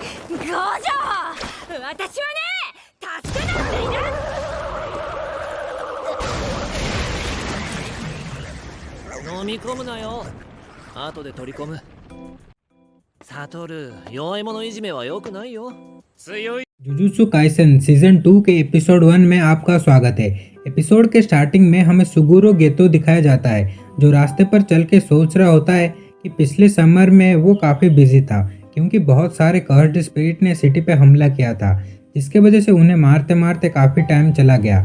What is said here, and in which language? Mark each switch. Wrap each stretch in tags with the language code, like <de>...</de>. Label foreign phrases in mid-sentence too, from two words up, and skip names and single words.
<ja>我五条、私はね、助けなんていない。飲み込むなよ。後で取り込む。サトル、弱い者いじめは良くないよ。強い。</ja> <hi>जुजुत्सु काइसेन सीजन 2 के एपिसोड 1 में आपका स्वागत है। एपिसोड के स्टार्टिंग में हमें सुगुरो गेतो दिखाया जाता है, जो रास्ते पर चल के सोच रहा होता है कि पिछले समर में वो काफ़ी बिजी था क्योंकि बहुत सारे</hi> <en>cursed spirit</en> <hi>ने सिटी पे हमला किया था, जिसके वजह से उन्हें मारते मारते काफ़ी टाइम चला गया।</hi>